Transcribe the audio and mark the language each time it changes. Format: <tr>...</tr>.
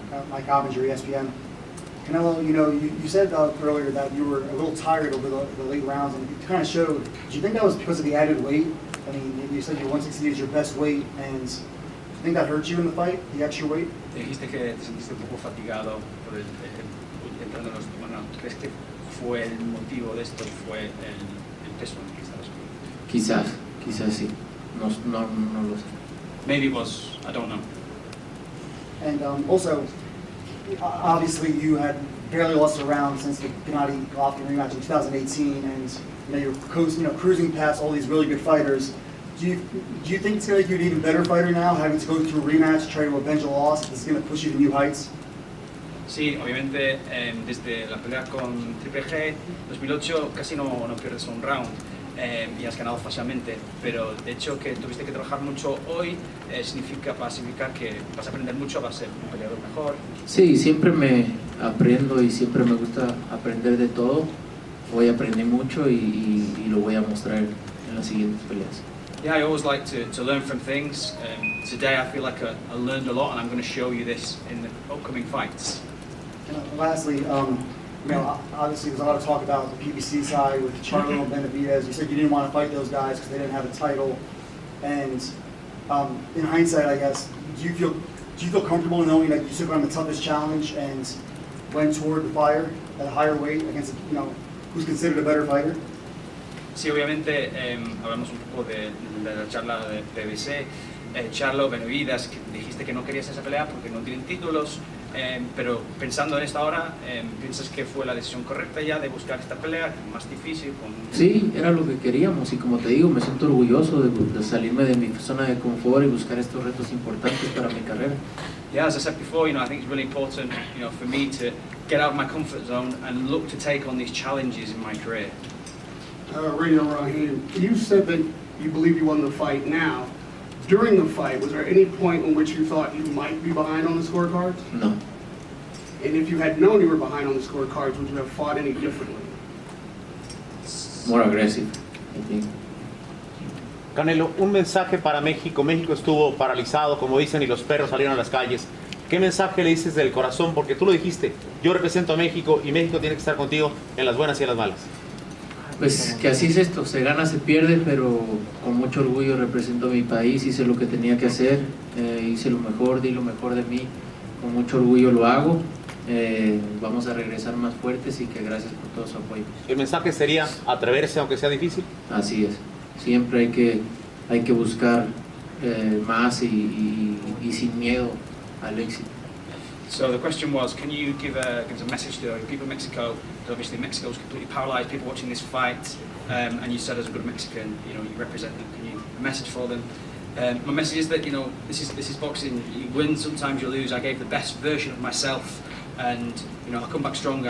<en>Mike Coventry, ESPN. Canelo, you said earlier that you were a little tired over the late rounds, and it kind of showed. Do you think that was because of the added weight? I mean, you said your 160 is your best weight, and do you think that hurt you in the fight, the extra weight?</en> <es>Dijiste que te sentiste un poco fatigado por entrando en los... Bueno, ¿crees que fue el motivo de esto? ¿Fue el peso en el que estabas? Quizás sí. No lo sé.</es> <en>Maybe it was. I don't know. And also, obviously, you had barely lost a round since the Gennady Golovkin rematch in 2018, and you're cruising past all these really good fighters. Do you think it's going to make you an even better fighter now, having to go through a rematch, try to avenge a loss? It's going to push you to new heights?</en> <es>Sí, obviamente desde la pelea con Triple G 2008 casi no pierdes un round y has ganado fácilmente, pero de hecho que tuviste que trabajar mucho hoy va a significar que vas a aprender mucho, vas a ser un peleador mejor. Sí, siempre me aprendo y siempre me gusta aprender de todo. Hoy aprendí mucho y lo voy a mostrar en las siguientes peleas.</es> <en>Yeah, I always like to learn from things. Today I feel like I learned a lot, and I'm going to show you this in the upcoming fights. And lastly, obviously there's a lot of talk about the PBC side with Charlo and Benavidez. You said you didn't want to fight those guys because they didn't have a title. And in hindsight, I guess, do you feel comfortable knowing that you took on the toughest challenge and went toward the fire at a higher weight against, who's considered a better fighter?</en> <es>Sí, obviamente hablamos un poco de la charla de PBC. Charlo Benavides, que dijiste que no querías esa pelea porque no tienen títulos, pero pensando en esta hora, ¿piensas que fue la decisión correcta ya de buscar esta pelea más difícil? Sí, era lo que queríamos y como te digo, me siento orgulloso de salirme de mi zona de confort y buscar estos retos importantes para mi carrera.</es> <en>Yeah, as I said before, I think it's really important, for me to get out of my comfort zone and look to take on these challenges in my career. Radio Rahim, you said that you believe you won the fight now. During the fight, was there any point in which you thought you might be behind on the scorecards? No. And if you had known you were behind on the scorecards, would you have fought any differently? More aggressive, I think.</en> <es>Canelo, un mensaje para México. México estuvo paralizado, como dicen, y los perros salieron a las calles. ¿Qué mensaje le dices del corazón? Porque tú lo dijiste, yo represento a México y México tiene que estar contigo en las buenas y en las malas. Pues que así es esto, se gana, se pierde, pero con mucho orgullo represento a mi país, hice lo que tenía que hacer, hice lo mejor, di lo mejor de mí, con mucho orgullo lo hago, vamos a regresar más fuertes y que gracias por todo su apoyo. ¿El mensaje sería atreverse aunque sea difícil? Así es, siempre hay que buscar más y sin miedo al éxito.</es> <en>So the question was, can you give a message to people in Mexico? Because obviously Mexico's completely paralyzed, people watching this fight, and you said as a good Mexican, you represent them. Can you a message for them? My message is that this is boxing. You win, sometimes you lose. I gave the best version of myself, and I'll come back stronger.</en>